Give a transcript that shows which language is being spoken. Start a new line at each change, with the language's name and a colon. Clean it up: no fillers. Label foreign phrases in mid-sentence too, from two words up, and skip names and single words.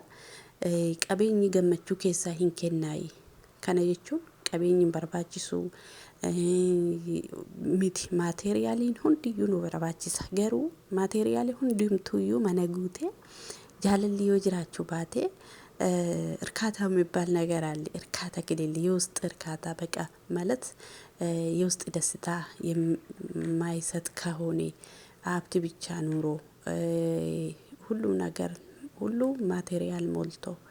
Oromo: Qabeenyi gammachuu keessaa hin kennaayi. Kana jechuun qabeenyi hin barbaachisu miti maateriyaaliin hundiyyuu nu barbaachisa. Garuu maateriyaaliin hundumtuuyyuu mana guutee jaalalli yoo jiraachuu baate
Amharic: እርካታ የሚባል ነገር አለ። እርካታ ከሌለ የውስጥ እርካታ በቃ ማለት የውስጥ ደስታ የማይሰጥ ከሆነ ሀብት ብቻ ኑሮ ሁሉ ነገር ሁሉ ማቴሪያል ሞልቶ